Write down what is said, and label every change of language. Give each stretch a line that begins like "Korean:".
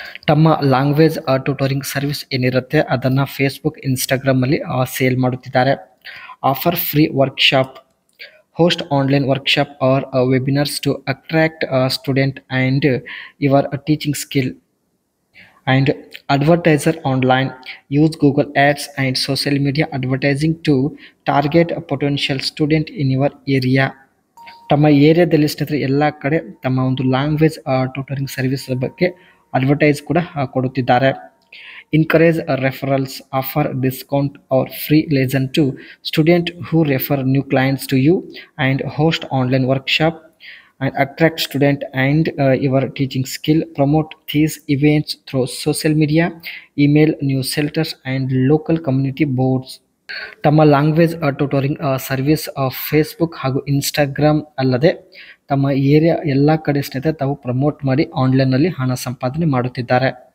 Kannada: ತಮ್ಮ language tutoring service ಏನಿರುತ್ತೆ ಅದನ್ನು ಫೇಸ್ಬುಕ್, ಇನ್ಸ್ಟಾಗ್ರಾಮಲ್ಲಿ ಸೇಲ್ ಮಾಡುತ್ತಿದ್ದಾರೆ.
English: Offer free workshop, host online workshop or webinars to attract student and your teaching skill. And advertiser online, use Google Ads and social media advertising to target a potential student in your area.
Kannada: ತಮ್ಮ ಏರಿಯಾದಲ್ಲಿ ಸ್ನೇಹಿತರೆ ಎಲ್ಲ ಕಡೆ ತಮ್ಮ ಒಂದು language tutoring service ಬಗ್ಗೆ advertise ಕೂಡ ಕೊಡುತ್ತಿದ್ದಾರೆ.
English: Encourage referrals, offer discount or free lesson to student who refer new clients to you and host online workshop and attract student and your teaching skill. Promote these events through social media, email, newsletters and local community boards.
Kannada: ತಮ್ಮ language tutoring service Facebook ಹಾಗೂ Instagram ಅಲ್ಲದೆ ತಮ್ಮ area ಎಲ್ಲ ಕಡೆ ಸ್ನೇಹಿತರೆ ತಾವು promote ಮಾಡಿ ಆನ್ಲೈನ್ನಲ್ಲಿ ಹಣ ಸಂಪಾದನೆ ಮಾಡುತ್ತಿದ್ದಾರೆ.